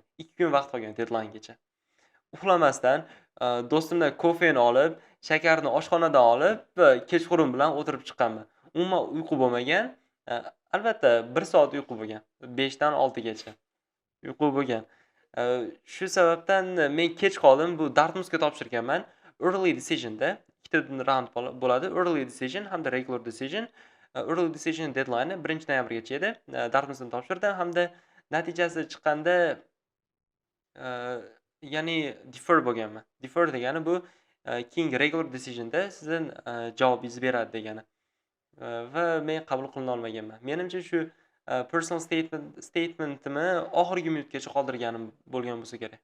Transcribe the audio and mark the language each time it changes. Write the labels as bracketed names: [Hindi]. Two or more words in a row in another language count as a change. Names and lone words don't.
[Uzbek] 2 kun vaqt qolgan deadlinegacha. Uxlamasdan do'stimdan kofeni olib, shakarni oshxonadan olib, kechqurun bilan o'tirib chiqqanman. Umuman uyqu bo'lmagan. Albatta 1 soat uyqu bo'lgan. 5 dan 6 gacha uyqu bo'lgan. Shu sababdan men kech qoldim. Bu Dartmouthga topshirganman. [English] Early decision'da [Uzbek] ikkita round bo'ladi. [English] Early decision hamda regular decision. Early decision deadline [Uzbek] 1-noyabrgacha edi. Dartmouthdan topshirdim hamda natijasi chiqqanda ya'ni defer bo'lganman. Defer degani bu keyingi [English] regular decision'da [Uzbek] sizdan javobingizni beradi degani. Va men qabul qilina olmaganman. Menimcha shu [English] personal statement'imni [Uzbek] oxirgi minutgacha qoldirganim bo'lgan bo'lsa kerak.